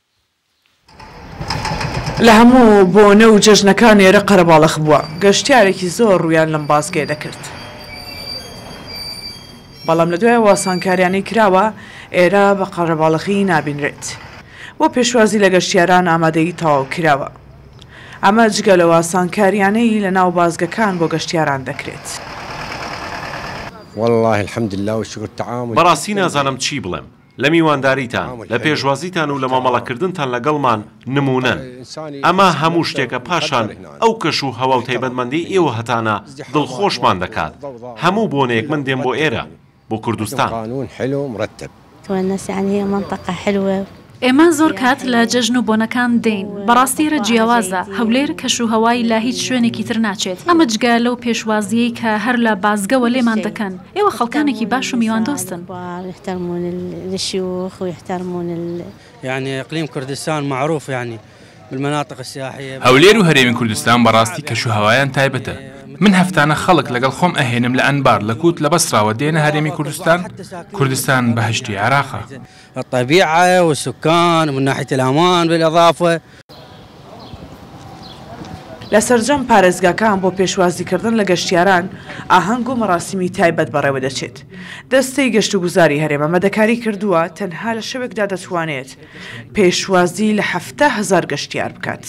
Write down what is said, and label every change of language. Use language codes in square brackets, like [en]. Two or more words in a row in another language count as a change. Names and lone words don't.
[ckb] لە هەموو بۆنە و جەژنەکان ئێرە قەرەباڵغ بووە گەشتیارێکی زۆر ڕویان لەم بازگێ دەکرد بەڵام لە دوای واسانکاریانەی کراوە ئێرە بە قەرەباڵغی نابینرێت بۆ پێشوازی لە گەشتیاران ئامادەی تەواو کراوە ئەمە جگە لە واسانکاریانەی لە ناو بازگەکان بۆ گەشتیاران دەکرێت. [ar] والله الحمد لله والشكر التعامل [ckb] بەڕاستی نازانم چی بڵێم لە میوانداریتان لە پێشوازیتان و لە مامەڵەکردنتان لەگەڵمان نمونەن ئەمە هەموو شتێکە پاشان ئەو کەش و هەوا و تایبەتمەندی ئێوە هەتانە دڵخۆشمان دەکات هەموو بۆنەیەک من دێم بۆ ئێرە بۆ کوردستان. [ar] قانون حلو مرتب تونس يعني هي منطقة حلوة. [ckb] ئێمە زۆر کات لە جەژن و بۆنەکان دێین بەڕاستیرە جیاوازە هەولێر کەش و هەوای لە هیچ شوێنێکی تر ناچێت ئەمە جگە لەو پێشوازیەی کە هەر لە بازگەوە لێمان دەکەن ئێوە خەڵکانێکی باش و میوان دۆستن [ar] يحترمون الشيوخ ويحترمون يعني إقليم كردستان معروف يعني بالمناطق السياحية. [ckb] هەولێر و هەرێمی کوردستان بەڕاستی کەش و هەوایان تایبەتە من هەفتانە خەڵک لەگەڵ خۆم ئەهێنم لە ئەنبار لە کووت لە بەسراوە دێنە هەرێمی کوردستان بەهشتی عراقە. [ar] الطبيعة والسكان ومن ناحية الأمان بالإضافة. [ckb] لە سەرجەم پارێزگاکان بۆ پێشوازیکردن لە گەشتیاران ئاهەنگ و مەراسیمی تایبەت بەڕێوە دەچێت دەستەی گەشت و گوزاری هەرێمە مەدەکاری کردووە تەنها لە شەوێکدا دەتوانێت پێشوازی لە 7,000 گەشتیار بکات.